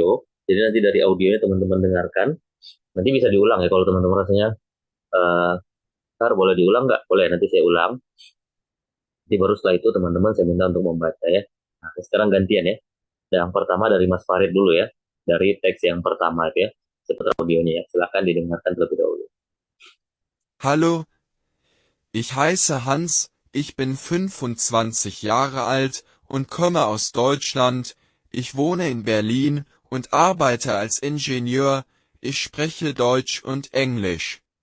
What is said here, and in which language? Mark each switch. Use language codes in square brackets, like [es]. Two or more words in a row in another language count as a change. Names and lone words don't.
[id] Jadi nanti dari audionya teman-teman dengarkan. Nanti bisa diulang ya kalau teman-teman rasanya Kar, boleh diulang nggak? Boleh, nanti saya ulang. Jadi baru setelah itu teman-teman saya minta untuk membaca ya. Nah, sekarang gantian ya. Yang pertama dari Mas Farid dulu ya. Dari teks yang pertama itu ya. Saya putar audionya ya. Silakan didengarkan terlebih dahulu. [de] Hallo, ich heiße Hans, ich bin 25 Jahre alt und komme aus Deutschland. Ich wohne in Berlin und arbeite als Ingenieur. Ich spreche Deutsch und Englisch.